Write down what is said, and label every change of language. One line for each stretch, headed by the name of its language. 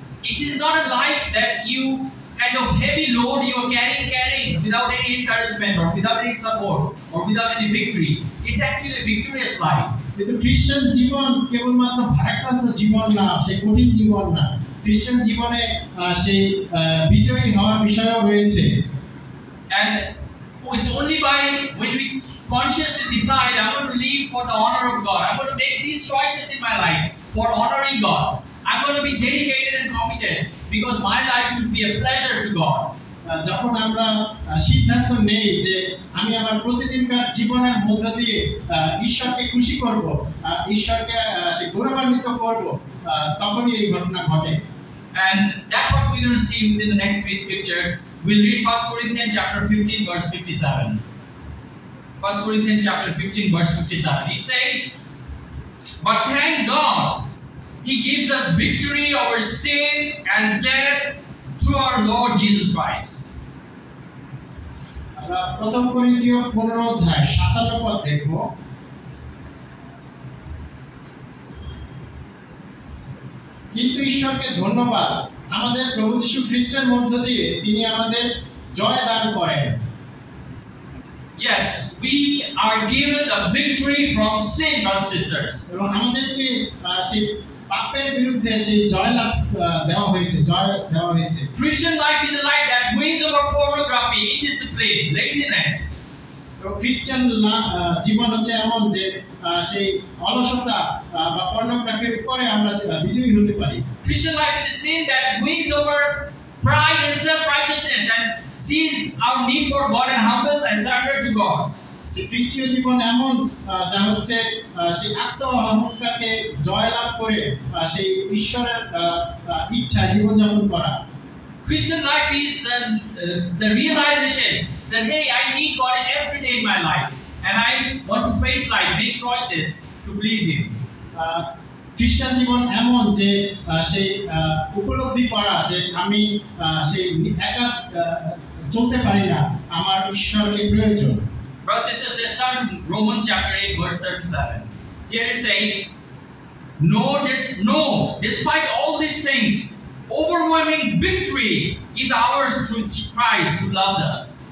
English: It is not a life that you kind of heavy load you are carrying without any encouragement or without any support or without any victory. It's actually a victorious life.
Bangla: কিন্তু খ্রিস্টান জীবন কেবলমাত্র ভারাক্রান্ত জীবন না, সেই কঠিন জীবন না। খ্রিস্টান জীবনে সেই বিজয়ী হওয়ার বিষয়ও রয়েছে।
English: And it's only when we consciously decide I'm going to live for the honor of God. I'm going to make these choices in my life for honoring God. I'm going to be dedicated and committed because my life should be a pleasure to God.
Bangla: যখন আমরা সিদ্ধান্ত নেই যে আমি আমার প্রতিদিনকার জীবনের মধ্য দিয়ে ঈশ্বরকে খুশি করব, ঈশ্বরকে সে গৌরবান্বিত করব, তখনই এই ঘটনা ঘটে।
English: And that's what we're going to see within the next 3 scriptures. We'll read 1 Corinthians chapter 15 verse 57. 1 Corinthians chapter 15 verse 57. It says, "But thank God, He gives us victory over sin and death through our Lord Jesus Christ."
Bangla: আমরা প্রথম করিন্থীয় 15 অধ্যায় 57 পদ দেখব। কিন্তু ঈশ্বরকে ধন্যবাদ, আমাদের প্রভু যীশু খ্রিস্টের মধ্য দিয়ে তিনি আমাদের জয় দান করেন।
English: Yes, we are given the victory from sin, brothers and sisters.
Bangla: এবং আমাদেরকে সেই পাপের বিরুদ্ধে সেই জয় দেওয়া হয়েছে।
English: Christian life is a life that wins over pornography, indiscipline, laziness.
Bangla: খ্রিস্টান জীবন হচ্ছে এমন যে সেই অলসতা বা পর্নোগ্রাফির উপরে আমরা বিজয়ী হতে পারি।
English: Christian life is a sin that wins over pride and self-righteousness and sees our need for God and humble and surrender to God.
Bangla: সেই খ্রিস্টীয় জীবন এমন যা হচ্ছে সেই আত্ম অহংকারকে জয়লাভ করে সেই ঈশ্বরের ইচ্ছা জীবনযাপন করা।
English: Christian life is the realization that hey, I need God every day in my life and I want to face life, make choices to please Him.
Bangla: খ্রিস্টান জীবন এমন যে সেই উপলব্ধি করা যে আমি সেই একা চলতে পারি না, আমার ঈশ্বরকে প্রয়োজন।
English: Brothers and sisters, let's start with Romans chapter 8 verse 37. Here it says, "No, despite all these things, overwhelming victory is ours through Christ who loved us."